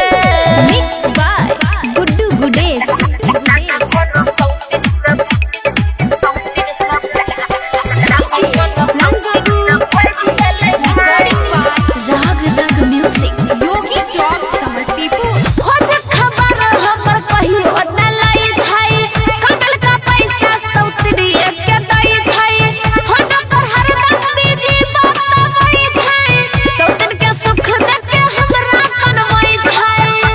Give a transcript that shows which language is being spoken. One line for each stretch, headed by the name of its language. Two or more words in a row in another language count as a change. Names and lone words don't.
English: Mixed by Guddu Gudes. Rag Rag Music. Yogi Chowk Samastipur.
Maithili: खोज खबर हमर कहियो न लाई छै कमल का पैसा सौतरी के दई छै फोन पर हरदम बिजी बताबै छै सौतन के सुख देख के हमरा कनवै छै